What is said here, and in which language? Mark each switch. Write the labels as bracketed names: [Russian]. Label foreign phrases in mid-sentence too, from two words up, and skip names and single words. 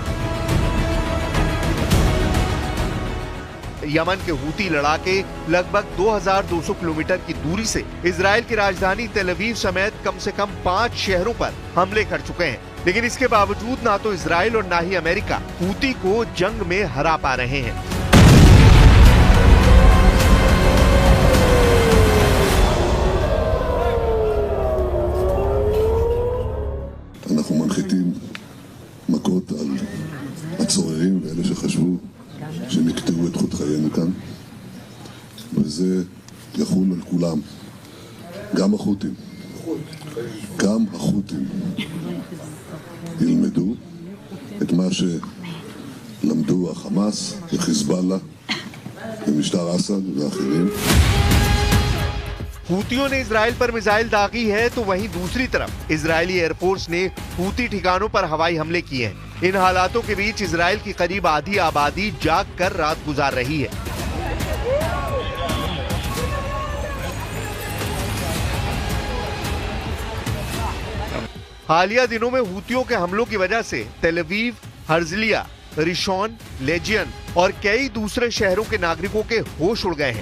[Hindi] यमन के हूती लड़ाके लगभग 2200 किलोमीटर की दूरी से इजराइल की राजधानी तेल अवीव समेत कम से कम 5 शहरों पर हमले कर चुके हैं, लेकिन इसके बावजूद ना तो इजराइल और ना ही अमेरिका हूती को जंग में हरा पा रहे हैं। [Hebrew] אנחנו מנחיתים מכות על הצוררים ואלה שחשבו שהם יקטעו את חוט חיינו כאן, וזה יחול על כולם, גם החות'ים. גם החות'ים ילמדו את מה שלמדו החמאס וחיזבאללה ומשטר אסד ואחרים. [Hindi] हूतियों ने इजराइल पर मिसाइल दागी है तो वहीं दूसरी तरफ इजरायली एयरफोर्स ने हूती ठिकानों पर हवाई हमले किए हैं। इन हालातों के बीच इजराइल की करीब आधी आबादी जाग कर रात गुजार रही है। हालिया दिनों में हूतियों के हमलों की वजह से तेल अवीव, हर्जलिया, रिशॉन, लेजियन और कई दूसरे शहरों के नागरिकों के होश उड़ गए हैं।